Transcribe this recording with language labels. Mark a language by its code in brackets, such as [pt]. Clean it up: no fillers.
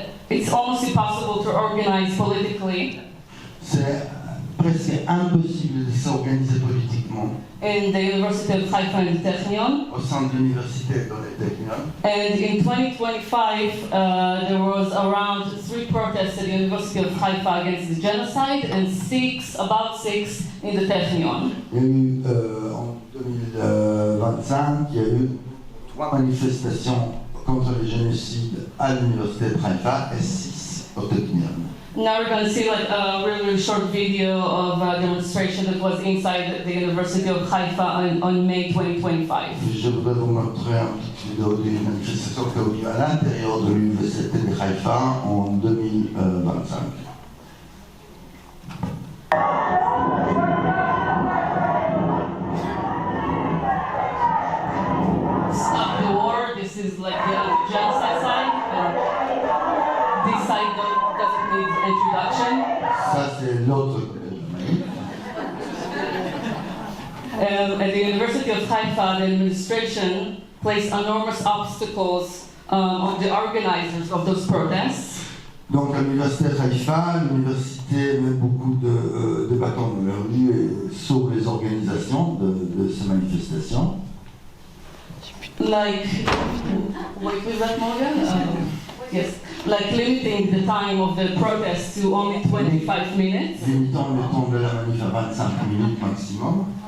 [en] It's almost impossible to organize politically [fr] C'est presque impossible de s'organiser politiquement [en] in the University of Haifa and Technion. [fr] au sein de l'université dans les Technion. [en] And in 2025, there was around 3 protests at the University of Haifa against the genocide and about six in the Technion. [fr] Il y a eu en 2025, il y a eu 3 manifestations contre le génocide à l'université de Haïfa et 6 au Technion. [en] Now we're going to see like a really short video of a demonstration that was inside the University of Haifa on May 2025. [fr] Je voudrais vous montrer une petite vidéo d'une manifestation qui a eu lieu à l'intérieur de l'université de Haïfa en 2025. [en] Stop the war. This is like the genocide side. And this side doesn't need introduction. [fr] Ça, c'est l'autre côté de la manif. [en] At the University of Haifa, the administration placed enormous obstacles on the organizers of those protests. [fr] Donc, à l'université de Haïfa, l'université met beaucoup de bâtons dans leur rue et sur les organisations de ces manifestations. [en] Like, wait, was that Morgan? Yes, like limiting the time of the protest to only 25 minutes, [fr] Limitant le temps de la manif à 25 minutes maximum,